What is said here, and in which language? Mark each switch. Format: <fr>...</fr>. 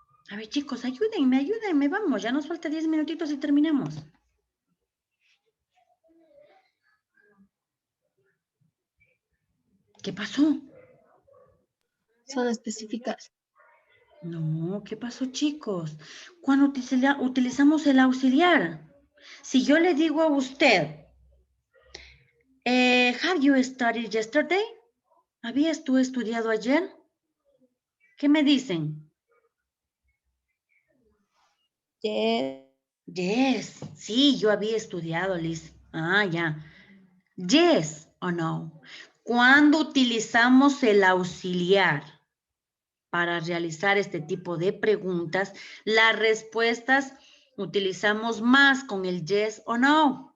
<es>A ver, chicos, ayúdenme, vamos, ya nos falta 10 minutitos y terminamos. ¿Qué pasó? Son específicas. No, ¿qué pasó, chicos? Cuando utilizamos el auxiliar. Si yo le digo a usted,</es> <en>have you studied yesterday?</en> <es>¿Habías tú estudiado ayer? ¿Qué me dicen?</es> <en>Yes.</en> <es>Yes, sí, yo había estudiado, Liz. Ah, ya. Yes o no. Cuando utilizamos el auxiliar para realizar este tipo de preguntas, las respuestas utilizamos más con el yes o no.</es>